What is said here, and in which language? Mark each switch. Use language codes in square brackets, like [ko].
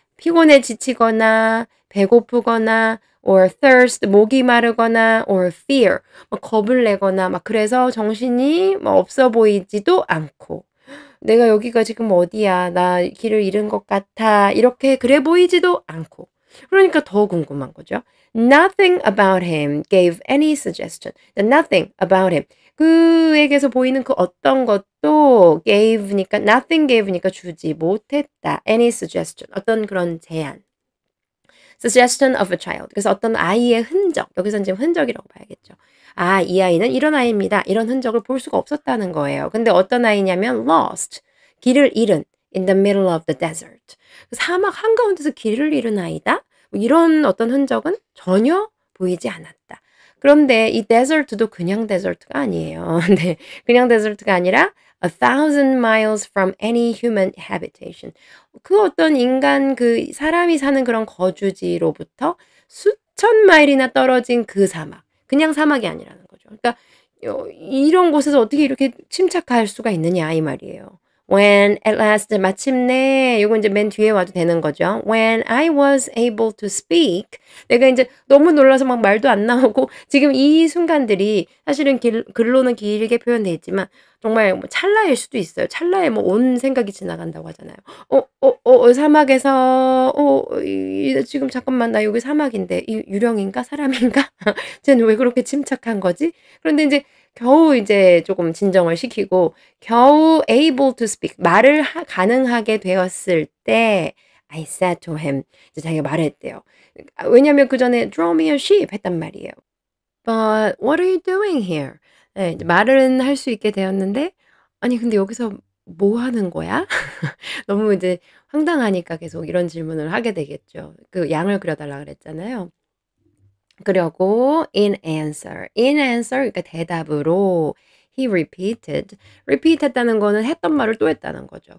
[ko] 피곤에 지치거나 배고프거나 [en] or thirst [ko] 목이 마르거나 [en] or fear [ko] 막 겁을 내거나 막 그래서 정신이 뭐 없어 보이지도 않고 '내가 여기가 지금 어디야. 나 길을 잃은 것 같아.' 이렇게 그래 보이지도 않고 그러니까 더 궁금한 거죠. [en] Nothing about him gave any suggestion. Nothing about him. [ko] 그에게서 보이는 그 어떤 것도 gave니까 [en] nothing gave [ko] 니까 주지 못했다. [en] any suggestion. [ko] 어떤 그런 제안. [en] suggestion of a child. [ko] 그래서 어떤 아이의 흔적. 여기서는 지금 흔적이라고 봐야겠죠. 아, 이 아이는 이런 아이입니다. 이런 흔적을 볼 수가 없었다는 거예요. 근데 어떤 아이냐면 lost. 길을 잃은 [en] in the middle of the desert. [ko] 사막 한가운데서 길을 잃은 아이다? 뭐 이런 어떤 흔적은 전혀 보이지 않았다. 그런데 이 desert도 그냥 desert가 아니에요. 네. 그냥 desert가 아니라 [en] 1,000 miles from any human habitation. [ko] 그 어떤 인간 그 사람이 사는 그런 거주지로부터 수천 마일이나 떨어진 그 사막. 그냥 사막이 아니라는 거죠. 그러니까 이런 곳에서 어떻게 이렇게 침착할 수가 있느냐 이 말이에요. [en] When at last [ko] 마침내 요거 인제 맨 뒤에 와도 되는 거죠. [en] When I was able to speak [ko] 내가 인제 너무 놀라서 막 말도 안 나오고 지금 이 순간들이 사실은 글로는 길게 표현돼 있지만 정말 뭐 찰나일 수도 있어요. 찰나에 뭐 온 생각이 지나간다고 하잖아요. 사막에서 지금 잠깐만 나 여기 사막인데 이 유령인가 사람인가? 쟤는 왜 그렇게 침착한 거지? 그런데 인제 겨우 이제 조금 진정을 시키고 겨우 [en] able to speak [ko] 말을 가능하게 되었을 때 [en] I said to him [ko] 이제 자기가 말했대요. 왜냐면 그전에 [en] "Draw me a sheep." [ko] 했단 말이에요. [en] "But what are you doing here?" [ko] 네 이제 말은 할 수 있게 되었는데 "아니 근데 여기서 뭐 하는 거야?" 너무 이제 황당하니까 계속 이런 질문을 하게 되겠죠. 그 양을 그려 달라 그랬잖아요. 그러고 [en] in answer [ko] 그러니까 대답으로 [en] he repeated. [ko] repeat 했다는 거는 했던 말을 또 했다는 거죠.